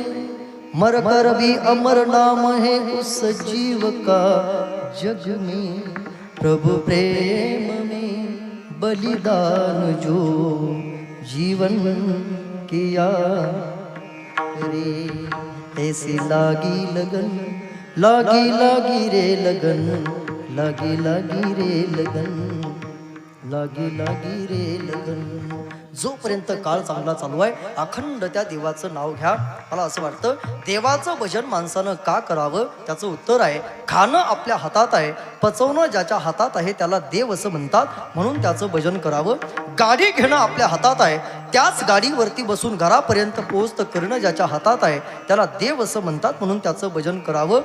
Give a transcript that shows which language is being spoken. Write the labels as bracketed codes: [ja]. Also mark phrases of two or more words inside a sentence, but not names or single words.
[hi] मर कर भी अमर नाम है उस जीव का जग में, प्रभु प्रेम में बलिदान जो जीवन किया रे. ऐसी लागी लगन लागी लागी रे लगन, लागी लागी रे लगन, लागी लागी रे लगन. [mr] जोपर्यंत काळ चांगला चालू आहे अखंड त्या देवाचं नाव घ्या. मला असं वाटतं देवाचं भजन माणसानं का करावं त्याचं उत्तर आहे खाणं आपल्या हातात आहे, पचवणं ज्याच्या हातात आहे त्याला देव असं म्हणतात म्हणून त्याचं भजन करावं. गाडी घेणं आपल्या हातात आहे त्याच गाडीवरती बसून घरापर्यंत पोहोचतं करणं ज्याच्या हातात आहे त्याला देव असं म्हणतात म्हणून त्याचं भजन करावं.